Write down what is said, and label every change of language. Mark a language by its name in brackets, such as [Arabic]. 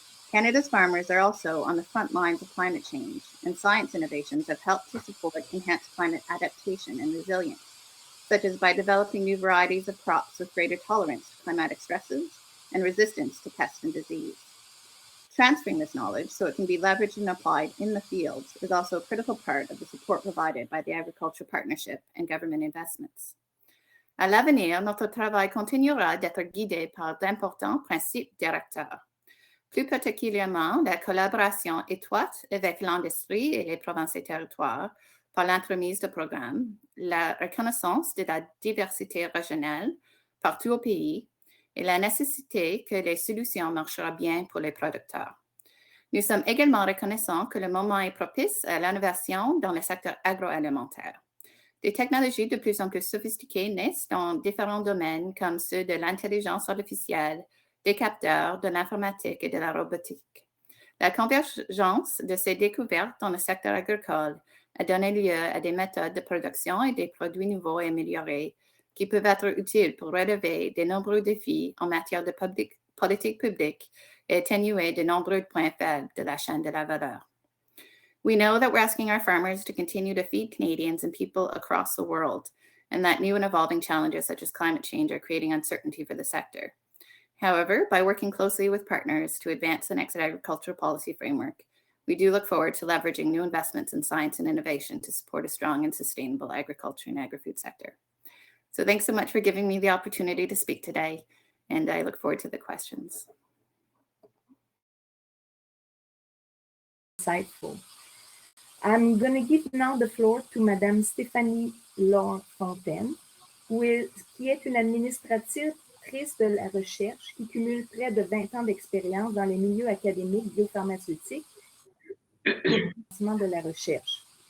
[English] Canada's farmers are also on the front lines of climate change, and science innovations have helped to support enhanced climate adaptation and resilience, such as by developing new varieties of crops with greater tolerance to climatic stresses and resistance to pests and disease. Transferring this knowledge so it can be leveraged and applied in the fields is also a critical part of the support provided by the Agriculture Partnership and government investments. [French] À l'avenir, notre travail continuera d'être guidé par d'importants principes directeurs. Plus particulièrement, la collaboration étroite avec l'industrie et les provinces et territoires par l'entremise de programmes, la reconnaissance de la diversité régionale partout au pays et la nécessité que les solutions marcheront bien pour les producteurs. Nous sommes également reconnaissants que le moment est propice à l'innovation dans le secteur agroalimentaire. Des technologies de plus en plus sophistiquées naissent dans différents domaines comme ceux de l'intelligence artificielle, des capteurs, de l'informatique et de la robotique. La convergence de ces découvertes dans le secteur agricole a donné lieu à des méthodes de production et des produits nouveaux et améliorés qui peuvent être utiles pour relever de nombreux défis en matière de politique publique et atténuer de nombreux points faibles de la chaîne de la valeur. [English] We know that we're asking our farmers to continue to feed Canadians and people across the world, and that new and evolving challenges such as climate change are creating uncertainty for the sector. However, by working closely with partners to advance the next agricultural policy framework, we do look forward to leveraging new investments in science and innovation to support a strong and sustainable agriculture and agri-food sector. So thanks so much for giving me the opportunity to speak today, and I look forward to the questions. Insightful. I'm going to give now the floor to [French] Madame Stéphanie Laure-Fontaine, qui est une administratrice de la recherche qui cumule près de 20 ans d'expérience dans les milieux académiques biopharmaceutiques et le financement de la recherche.